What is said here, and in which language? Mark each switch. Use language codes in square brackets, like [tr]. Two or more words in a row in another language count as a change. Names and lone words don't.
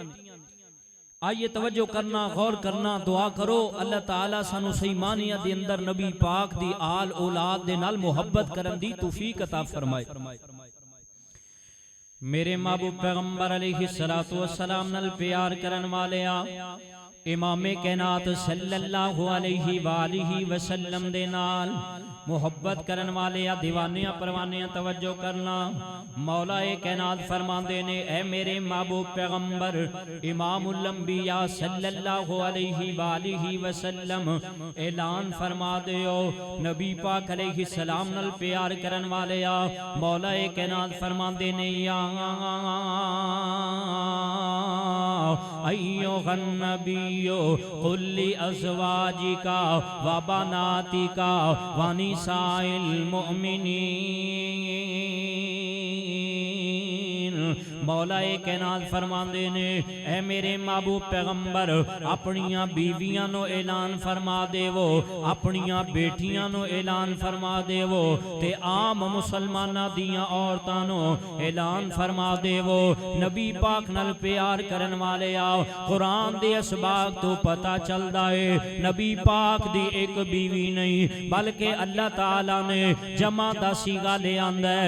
[pa] آئیے توجہ کرنا، غور کرنا، دعا کرو اللہ تعالیٰ سانوں صحیح معنیاں دے اندر نبی پاک دی آل اولاد دے نال محبت کرن دی توفیق عطا فرمائے. میرے محبوب پیغمبر [ar] عليه الصلاة والسلام [pa] نال پیار کرن والیا امام کائنات [ar] صلى الله عليه وآله وسلم [pa] دے نال محبت کرن والیا دیوانیا پروانیا توجہ کرنا. مولائے کائنات فرماندے نے اے میرے محبوب پیغمبر [ar] إمام الأنبياء صلى الله عليه وآله وسلم [pa] اعلان فرما دیو نبی پاک [ar] عليه السلام [pa] نال پیار کرن والیا مولائے کائنات فرماندے نے یا [ar] أيها النبي قل لأزواجك وبناتك ونساء المؤمنين [pa] مولائے کائنات فرماندے نے اے میرے محبوب پیغمبر اپنیاں بیویاں نوں اعلان فرما دیو، اپنیاں بیٹیاں نوں اعلان فرما دیو تے عام مسلماناں دیاں عورتاں نوں اعلان فرما دیو. نبی پاک نال پیار کرن والے آؤ، قرآن دے اسباب توں پتہ چلدا ہے نبی پاک دی اک بیوی نہیں بلکہ اللہ تعالیٰ نے جمع دا صیغہ لے آندا ہے.